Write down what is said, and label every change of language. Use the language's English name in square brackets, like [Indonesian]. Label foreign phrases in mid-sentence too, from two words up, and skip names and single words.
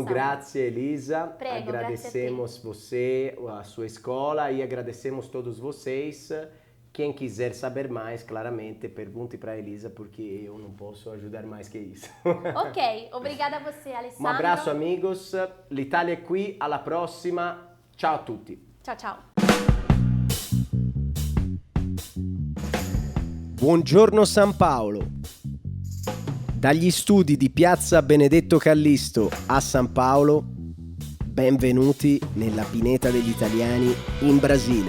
[Portuguese] Então, grazie Elisa. Agradecemos você, a sua escola e agradecemos todos vocês. Quem quiser saber mais, claramente, pergunte para a Elisa, porque eu não posso ajudar mais que isso. Ok, obrigada a você, Alessandro. Um abraço, amigos. [Italian] L'Italia è qui, alla prossima. Ciao a tutti. Ciao, ciao. Buongiorno San Paolo. Dagli studi di Piazza Benedetto Callisto a San Paolo, benvenuti nella Pineta degli Italiani in Brasile.